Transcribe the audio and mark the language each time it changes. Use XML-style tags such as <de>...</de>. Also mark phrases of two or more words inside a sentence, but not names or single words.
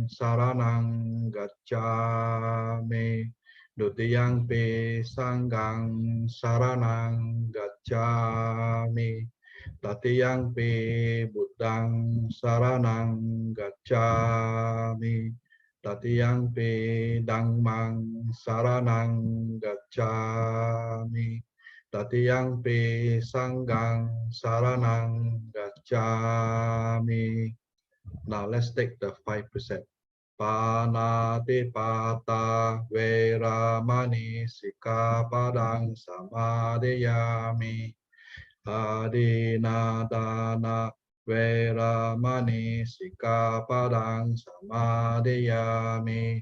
<pi>saranang gacchami, Dutiyampi Sanghang saranang gacchami, Tatiyampi Buddhang saranang gacchami, Tatiyampi Dhammang saranang gacchami, Tatiyampi Sanghang saranang gacchami.</pi> <en>Now let's take the 5%.</en> <pi>Panatipata veramani sikapadang samadhiyami. Adinadana veramani sikapadang samadhiyami.</pi>